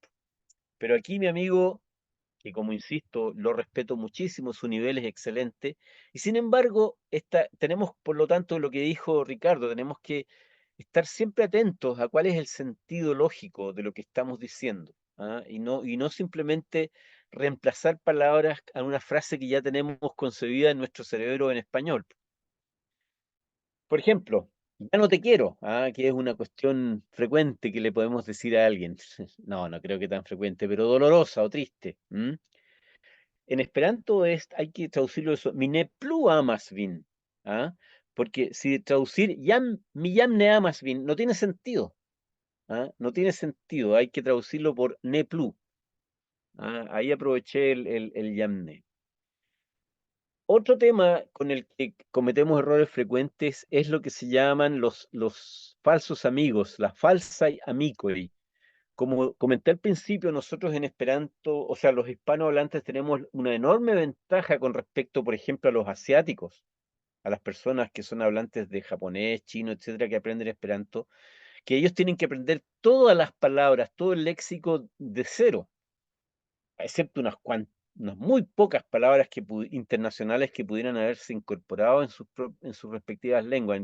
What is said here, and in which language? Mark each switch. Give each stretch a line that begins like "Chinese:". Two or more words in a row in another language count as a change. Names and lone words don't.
Spanish: Pero aquí mi amigo, que como insisto, lo respeto muchísimo, su nivel es excelente, y sin embargo, tenemos, por lo tanto, lo que dijo Ricardo, tenemos que estar siempre atentos a cuál es el sentido lógico de lo que estamos diciendo, y no simplemente reemplazar palabras a una frase que ya tenemos concebida en nuestro cerebro en español. Por ejemplo, ya no te quiero, que es una cuestión frecuente que le podemos decir a alguien. No, no creo que tan frecuente, pero dolorosa o triste. En Esperanto hay que traducirlo eso,
Esperanto: mi ne plu amas vin.
Spanish: Porque si traducir
Esperanto: mi jam ne amas vin,
Spanish: no tiene sentido. No tiene sentido, hay que traducirlo por
Esperanto: ne plu.
Spanish: Ahí aproveché el
Esperanto: jam ne.
Spanish: Otro tema con el que cometemos errores frecuentes es lo que se llaman los falsos amigos,
Esperanto: la falsa amicoi.
Spanish: Como comenté al principio, nosotros en Esperanto, o sea, los hispanohablantes tenemos una enorme ventaja con respecto, por ejemplo, a los asiáticos, a las personas que son hablantes de japonés, chino, etcétera, que aprenden Esperanto, que ellos tienen que aprender todas las palabras, todo el léxico de cero, excepto unas muy pocas palabras internacionales que pudieran haberse incorporado en sus respectivas lenguas.